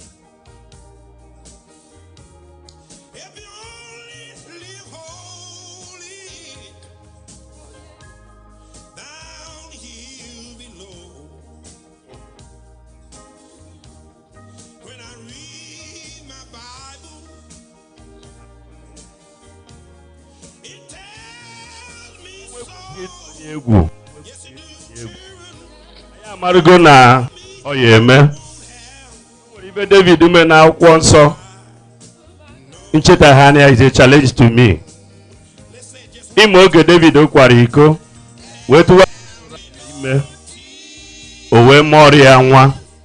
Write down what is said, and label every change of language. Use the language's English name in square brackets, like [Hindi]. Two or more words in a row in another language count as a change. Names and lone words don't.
[English] If you only live holy down here below. When I read my Bible, it tells me so. Yes, it do. [Igbo] Ya amarugo na ọ ya eme. Nwere ibe David ume na akwụkwọ nsọ. Ncheta anya [English] is a challenge to me. [Igbo] Ime oge David kwara iko wee tụwa ime o wee mụọrọ ya nwa.